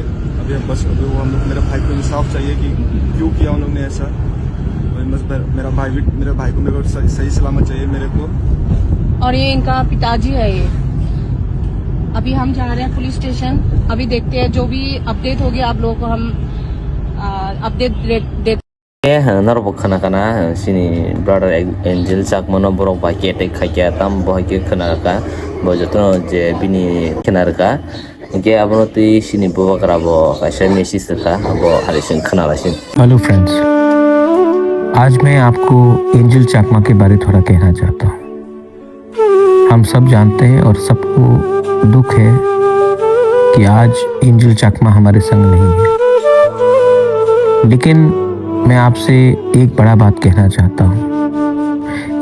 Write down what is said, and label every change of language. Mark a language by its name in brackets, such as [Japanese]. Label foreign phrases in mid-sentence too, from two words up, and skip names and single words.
[Hindi] अभी हम बस अभी वो हम लोग, मेरे भाई को इंसाफ चाहिए कि क्यों किया उन लोगों ने ऐसा। बस मेरे भाई को मेरे को सही सलामत चाहिए मेरे को। और ये इनका पिताजी है ये। अभी हम जा रहे हैं पुलिस स्टेशन, अभी देखते हैं जो भी अपडेट होगी आप लोगों को हम अपडेट देते। [Kok Borok] Narobo kana kana sini brother Angel Chakma no borok ba ke tek khakya tam bo ke khana ka bo joto je bini khana ka ke abono ti sini bo karabo kaisa message ka abo harisin khana lasin। [English] hello friends, [Hindi] आज मैं आपको एंजल चाकमा के बारे थोड़ा कहना चाहता हूँ। हम सब जानते हैं और सबको दुख है कि आज एंजल चाकमा हमारे संग नहीं है, लेकिन मैं आपसे एक बड़ा बात कहना चाहता हूँ।